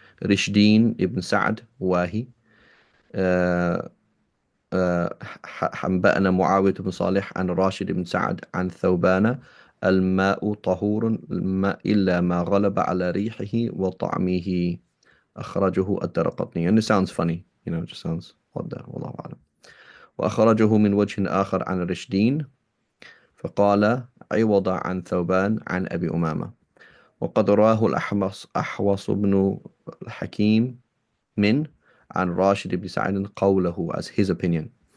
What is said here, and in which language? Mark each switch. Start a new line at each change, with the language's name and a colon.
Arabic: رشدين ابن سعد واهي آه، حنبأنا معاوية بن صالح عن راشد بن سعد عن ثوبان الماء طهور الماء إلا ما غلب على ريحه وطعمه أخرجه الدرقطني.
English: And it sounds funny, it just sounds what the
Arabic: والله أعلم. وأخرجه من وجه آخر عن رشدين فقال عوض عن ثوبان عن أبي أمامة. وقد راه أحوص بن الحكيم عن راشد بن سعد قوله
English: as his opinion.